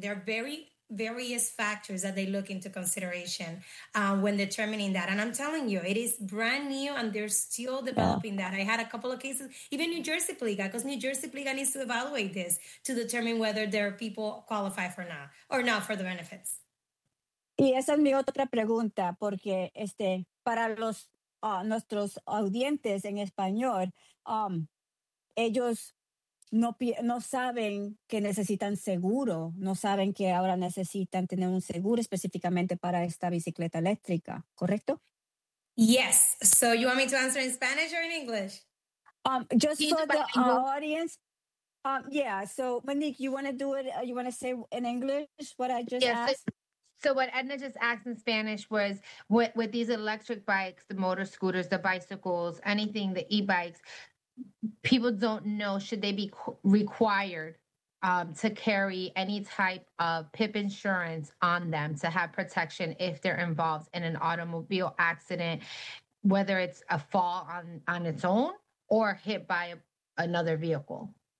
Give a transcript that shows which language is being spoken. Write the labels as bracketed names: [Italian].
[English] They're various factors that they look into consideration when determining that. And I'm telling you, it is brand new and they're still developing that. I had a couple of cases, even New Jersey Pliga, because New Jersey Pliga needs to evaluate this to determine whether their people qualify for now or not for the benefits. [Spanish] Y esa es mi otra pregunta, porque para los nuestros audientes en español, ellos no saben que necesitan seguro, no saben que ahora necesitan tener un seguro específicamente para esta bicicleta eléctrica, ¿correcto? [English] Yes. So you want me to answer in Spanish or in English? Just for the audience. Yeah. So Monique, you want to do it? You want to say in English what I just asked? So what Edna just asked in Spanish was, with these electric bikes, the motor scooters, the bicycles, anything, the e-bikes, people don't know, should they be required to carry any type of PIP insurance on them to have protection if they're involved in an automobile accident, whether it's a fall on its own or hit by another vehicle?